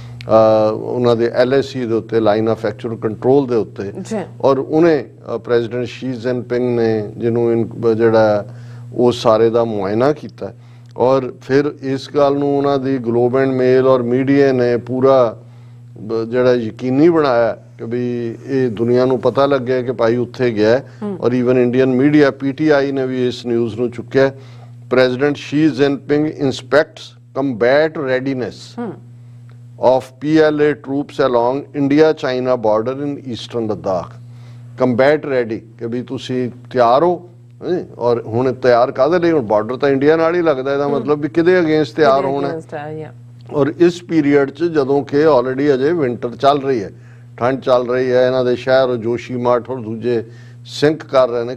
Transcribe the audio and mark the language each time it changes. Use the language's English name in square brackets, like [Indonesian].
[Punjabi] ਉਹਨਾਂ ਦੇ LAC ਦੇ ਉੱਤੇ, ਲਾਈਨ ਆਫ ਐਕਚੁਅਲ ਕੰਟਰੋਲ ਦੇ ਉੱਤੇ, ਔਰ ਉਹਨੇ ਪ੍ਰੈਜ਼ੀਡੈਂਟ ਸ਼ੀ ਜਿਨਪਿੰਗ ਨੇ ਜਿਹਨੂੰ ਜਿਹੜਾ ਉਹ ਸਾਰੇ ਦਾ ਮੁਆਇਨਾ ਕੀਤਾ ਔਰ ਫਿਰ ਇਸ ਗੱਲ ਨੂੰ ਉਹਨਾਂ ਦੀ ਗਲੋਬ ਐਂਡ ਮੇਲ ਔਰ ਮੀਡੀਆ ਨੇ ਪੂਰਾ ਜਿਹੜਾ ਯਕੀਨੀ ਬਣਾਇਆ ਕਿ ਵੀ ਇਹ ਦੁਨੀਆ ਨੂੰ ਪਤਾ ਲੱਗਿਆ ਕਿ ਭਾਈ ਉੱਥੇ ਗਿਆ। ਔਰ ਈਵਨ ਇੰਡੀਅਨ ਮੀਡੀਆ PTI ਨੇ ਵੀ ਇਸ ਨਿਊਜ਼ ਨੂੰ ਚੁੱਕਿਆ। [English] President Xi Jinping inspects combat readiness of PLA troops along India-China border in eastern Ladakh. Combat ready [Punjabi] ਕਿ ਵੀ ਤੁਸੀਂ ਤਿਆਰ ਹੋ, ਔਰ ਹੁਣ ਤਿਆਰ ਕਾਹਦੇ ਲਈ? ਹੁਣ ਬਾਰਡਰ ਤਾਂ ਇੰਡੀਆ ਨਾਲ ਹੀ ਲੱਗਦਾ, ਇਹਦਾ ਮਤਲਬ ਵੀ ਕਿਹਦੇ ਅਗੇਂਸਟ ਤਿਆਰ ਹੋਣਾ। ਔਰ ਇਸ ਪੀਰੀਅਡ 'ਚ ਜਦੋਂ ਕਿ ਆਲਰੇਡੀ ਅਜੇ ਵਿੰਟਰ ਚੱਲ ਰਹੀ ਹੈ, ਠੰਡ ਚੱਲ ਰਹੀ ਹੈ, ਇਹਨਾਂ ਦੇ ਸ਼ਹਿਰ ਜੋਸ਼ੀਮਾਠ ਔਰ ਦੂਜੇ ਸਿੰਕ ਕਰ ਰਹੇ ਨੇ।